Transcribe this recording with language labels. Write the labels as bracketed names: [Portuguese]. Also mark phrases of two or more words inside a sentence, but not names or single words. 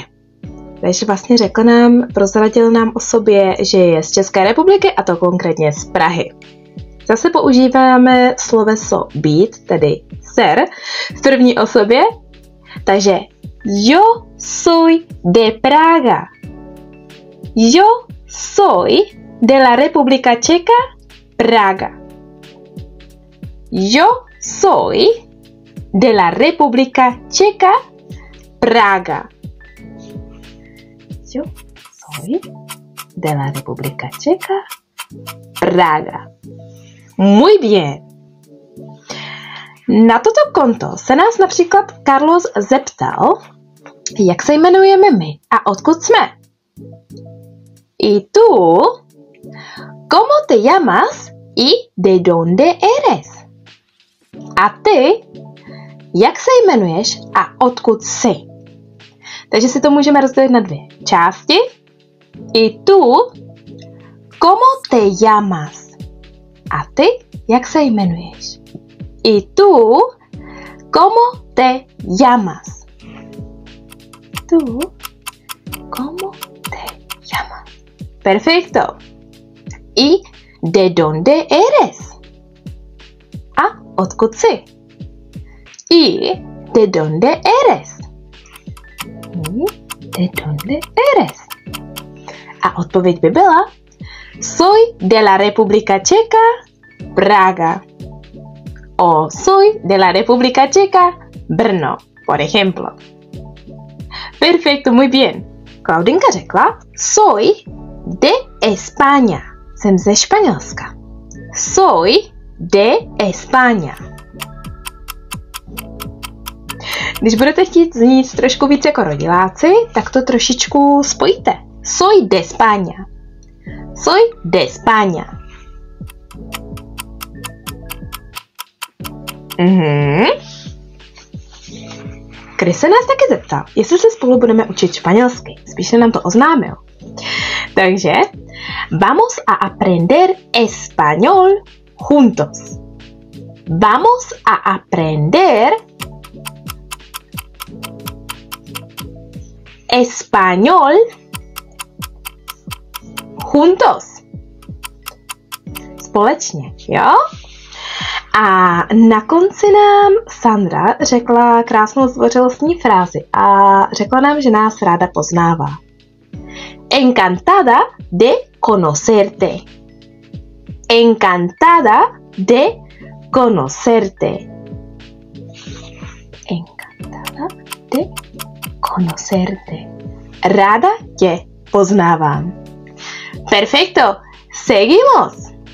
[Czech] Takže vlastně řekl nám, prozradil nám o sobě, že je z České republiky, a to konkrétně z Prahy. Zase používáme sloveso být, tedy ser, v první osobě. [Spanish] Takže yo soy de Praga. Yo soy de la República Checa, Praga. Yo soy de la República Checa, Praga. Yo soy de la República Checa, Praga. Muy bien. [Czech] Na toto konto se nás například Carlos zeptal, jak se jmenujeme my a odkud jsme. [Spanish] Y tú, ¿cómo te llamas y de dónde eres? [Czech] A ty, jak se jmenuješ a odkud jsi? Takže si to můžeme rozdělit na dvě části. [Spanish] Y tú, ¿cómo te llamas? [Czech] A ty, jak se jmenuješ? [Spanish] Y tú, ¿cómo te llamas? Tú, ¿cómo te llamas? Perfecto. ¿Y de dónde eres? [Czech] A odkud jsi? [Spanish] ¿Y de dónde eres? ¿De dónde eres? [Czech] A odpověď by byla [Spanish] soy de la República Checa, Praga. O soy de la República Checa, Brno, por ejemplo. Perfecto, muy bien. Klaudinka řekla soy de España. [Czech] Jsem ze Španělska. [Spanish] Soy de España. [Czech] Když budete chtít znít trošku víc jako rodiláci, tak to trošičku spojíte. [Spanish] Soy de España. Soy de España. [Czech] Chris se nás taky zeptal, jestli se spolu budeme učit španělsky. Spíš se nám to oznámil. Takže, [Spanish] vamos a aprender español juntos. Vamos a aprender español juntos. [Czech] Společně, jo? A na konci nám Sandra řekla krásnou zdvořilostní frázi a řekla nám, že nás ráda poznává. [Spanish] Encantada de conocerte. Encantada de conocerte. Encantada de conocerte. [Czech] Ráda tě poznávám. [Spanish] Perfecto. Seguimos.